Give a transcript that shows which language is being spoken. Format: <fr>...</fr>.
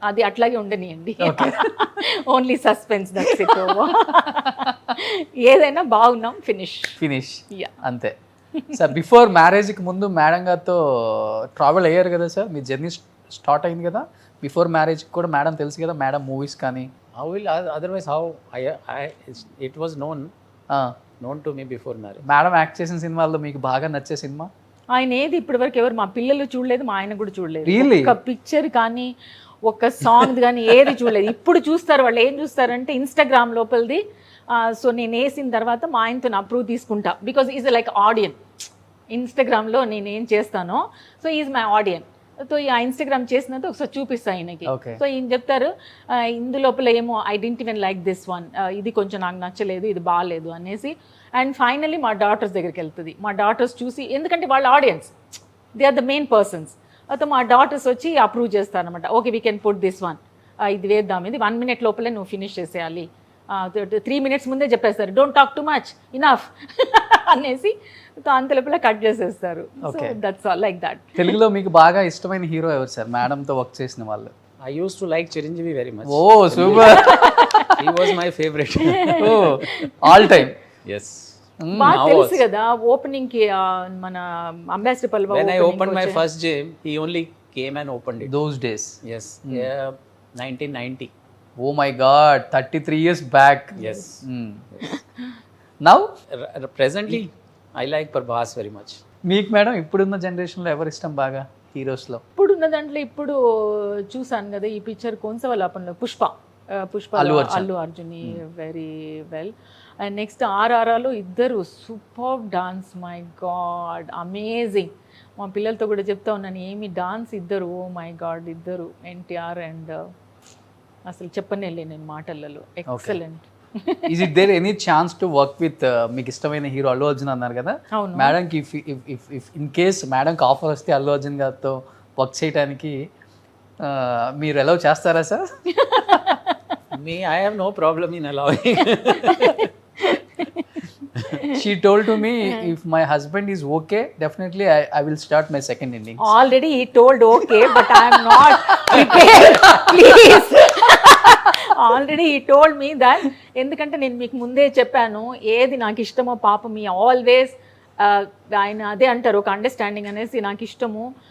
<te>అది అట్లాగే ఉండనియండి, only suspense, that's it. ఏదైనా బాగున్నాం, ఫినిష్. Yeah. అంతే సార్. బిఫోర్ మ్యారేజ్కి ముందు మేడం గారితో ట్రావెల్ అయ్యారు కదా సార్, మీ జర్నీ స్టార్ట్ అయింది కదా. బిఫోర్ మ్యారేజ్కి కూడా మేడం తెలుసు కదా, మేడం మూవీస్ కానీ.</te> <en>How will otherwise how it was known to me before marriage.</en> <te>Madam act చేసిన సినిమాల్లో మీకు బాగా నచ్చే సినిమా? ఆయన ఏది ఇప్పటి వరకు ఎవరు, మా పిల్లలు చూడలేదు, మా ఆయన కూడా చూడలేదు.</te> <en>Really?</en> <te>ఒక పిక్చర్ కానీ ఒక సాంగ్ కానీ ఏది చూడలేదు. ఇప్పుడు చూస్తారు వాళ్ళు, ఏం చూస్తారంటే ఇన్స్టాగ్రామ్ లోపలిది. సో నేను వేసిన తర్వాత మా ఆయనతో అప్రూవ్ తీసుకుంటా,</te> <en>Because is like audience.</en> <te>ఇన్స్టాగ్రామ్లో నేను ఏం చేస్తానో,</te> <en>So is my audience.</en> <te>So ఆ ఇన్స్టాగ్రామ్ చేసినంత ఒకసారి చూపిస్తా ఆయనకి.</te> <en>Okay.</en> <te>సో ఈయన చెప్తారు ఇందులోపల ఏమో</te> <en>I didn't even like this one,</en> <te>ఇది కొంచెం నాకు నచ్చలేదు, ఇది బాగాలేదు అనేసి. అండ్ ఫైనలీ మా డాటర్స్ దగ్గరికి వెళ్తుంది. మా డాటర్స్ చూసి, ఎందుకంటే వాళ్ళ audience,</te> <en>They are the main persons.</en> <te>అయితే మా డాటర్స్ వచ్చి అప్రూవ్ చేస్తారనమాట.</te> <en>okay we can put this one,</en> <te>ఇది వేద్దాం, ఇది 1 minute లోపలే నువ్వు ఫినిష్ చేసేయాలి. 3 minutes ముందే చెప్పేస్తారు,</te> <en>don't talk too much, enough</en> <te>అనేసి. సో అంత లోపల కట్ చేసేస్తారు.</te> <en>So that's all like that.</en> <te>తెలుగులో మీకు బాగా ఇష్టమైన హీరో ఎవరు సార్, మేడంతో వర్క్ చేసిన వాళ్ళు?</te> <en>I used to like Chiranjeevi very much. Oh super. He was my favorite. Oh all time. Yes.</en> <te>బాగా</te> <en>Now</en> <te>తెలుసు</te> <en>also.</en> <te>కదా ఓపెనింగ్ కి మన ambassador పల్వ</te> <en>When I opened my first gym, he only came and opened it. Those days. Yes. Yeah, 1990. Oh my God, 33 years back. Yes. Now Presently, I like Prabhas very much.</en> <te>మీకు madam ఇప్పుడున్న జనరేషన్లో ఎవరు ఇష్టం బాగా హీరోస్లో? ఇప్పుడు ఉన్న దాంట్లో ఇప్పుడు చూసాను కదా ఈ picture కొంసవలాపంలో Pushpa Allu Arjun very well. And next ఆర్ఆర్ఆర్లో ఇద్దరు super dance,</te> <en>My God amazing.</en> <te>మా పిల్లలతో కూడా చెప్తా ఉన్నాను, ఏమి డాన్స్ ఇద్దరు,</te> <en>oh my God</en> <te>ఇద్దరు, ఎన్టీఆర్ అండ్ అసలు చెప్పనే నేను మాటలలో, excellent.</te> <en>is it there any chance to work with</en> <te>మీకు ఇష్టమైన హీరో అల్లు అర్జున్ అన్నారు కదా అవును. మేడంకి ఇఫ్ ఇన్ కేస్ మేడంకి ఆఫర్ వస్తే అల్లు అర్జున్ గారితో వర్క్ చేయడానికి మీరు అలౌ చేస్తారా sir?</te> <en>Me, I have no problem in allowing. She told to me, if my husband is okay, definitely I will start my second innings. Already he told okay but I'm not prepared, please. Already he told me that,</en> <te>ఎందుకంటే నేను మీకు ముందే చెప్పాను ఏది నాకు ఇష్టమో పాపం మీ ఆల్వేస్ ఆయన అదే అంటారు ఒక అండర్స్టాండింగ్ అనేసి నాకు ఇష్టము.</te>